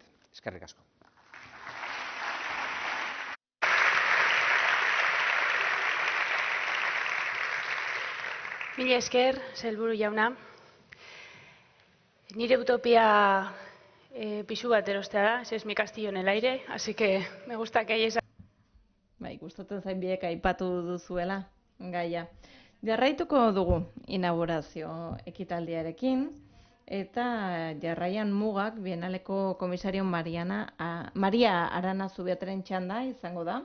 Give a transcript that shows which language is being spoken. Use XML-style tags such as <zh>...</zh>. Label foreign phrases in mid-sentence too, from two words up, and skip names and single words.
<eu>Eskerrik asko. Mila esker, sailburu jauna. Nire utopia pisu bat erostea da,</eu> <es>ese es mi castillo en el aire, así que me gusta que hayáis...</es> <eu>Gustatzen zain biek aipatu duzuela gaia. Jarraituko dugu inaugurazio ekitaldiarekin eta jarraian mugak Bienaleko komisario Maria Arana Zubiateren txanda izango da.</eu>